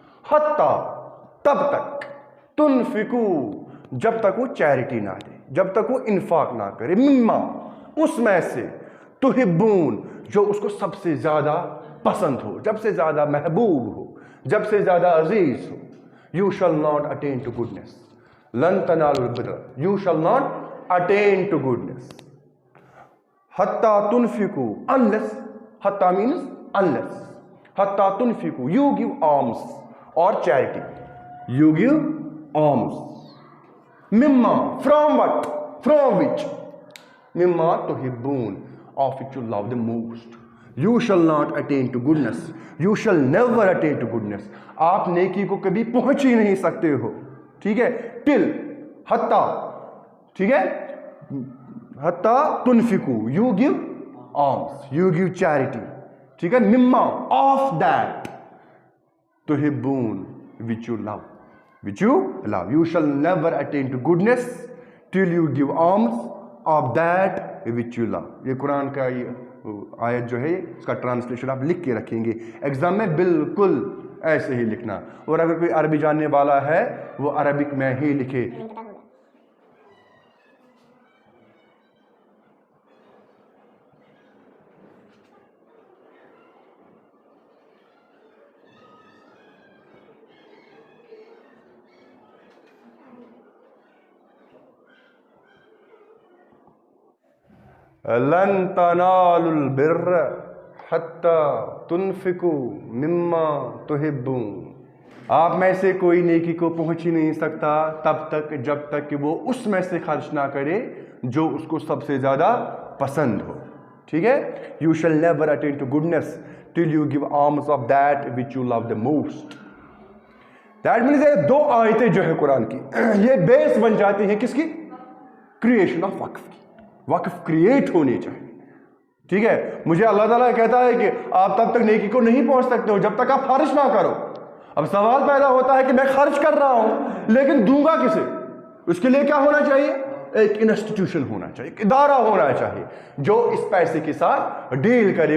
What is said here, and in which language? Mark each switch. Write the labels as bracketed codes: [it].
[ur] حتیٰ، تب تک، تنفقوا، جب تک وہ چیریٹی نہ دے، جب تک وہ انفاق نہ کرے، مما، اس میں سے، تحبون، جو اس کو سب سے زیادہ پسند ہو، جب سے زیادہ محبوب ہو، جب سے زیادہ عزیز ہو. [en] You shall not attain to goodness. [ar] لن تنالوا البر. [en] You shall not attain to goodness. [ar] حتیٰ تنفقوا، [en] unless، حتیٰ means unless. [ar] حتیٰ تنفقوا، [en] you give alms or charity. You give alms. مما، from what? From which? [ar] مما تحبون، [en] of which you love the most. You shall not attain to goodness. You shall never attain to goodness. [ur] آپ نیکی کو کبھی پہنچ ہی نہیں سکتے ہو. ٹھیک ہے, [en] ٹل, حتیٰ, ٹھیک ہے, [ar] حتیٰ تنفقو, [en] You give alms, you give charity, ٹھیک ہے, مما, آف دیٹ, تحبون, which you love, which you love, you shall never attain to goodness till you give alms of that which you love. [ur] یہ قرآن کا یہ آیت جو ہے اس کا ٹرانسلیشن آپ لکھ کے رکھیں گے ایگزام میں, بالکل ایسے ہی لکھنا, اور اگر کوئی عربی جاننے والا ہے وہ عربک میں ہی لکھے. [ar] لن تنالوا البر حتى تنفقوا مما تحبون. [ur] آپ میں سے کوئی نیکی کو پہنچ ہی نہیں سکتا تب تک جب تک کہ وہ اس میں سے خرچ نہ کرے جو اس کو سب سے زیادہ پسند ہو. ٹھیک ہے, [en] you shall never attain to goodness till you give alms of that which you love the most. That means [ur] یہ دو آیتیں جو ہے قرآن کی یہ بیس بن جاتی ہیں کس کی؟ کریشن آف وقف کی. وقف کریٹ ہونی چاہیے. ٹھیک ہے, مجھے اللہ تعالیٰ کہتا ہے کہ آپ تب تک نیکی کو نہیں پہنچ سکتے ہو جب تک آپ خرچ نہ کرو. اب سوال پیدا ہوتا ہے کہ میں خرچ کر رہا ہوں لیکن دوں گا کسے؟ اس کے لیے کیا ہونا چاہیے؟ ایک انسٹیٹیوشن ہونا چاہیے, ایک ادارہ ہونا چاہیے جو اس پیسے کے ساتھ ڈیل کرے.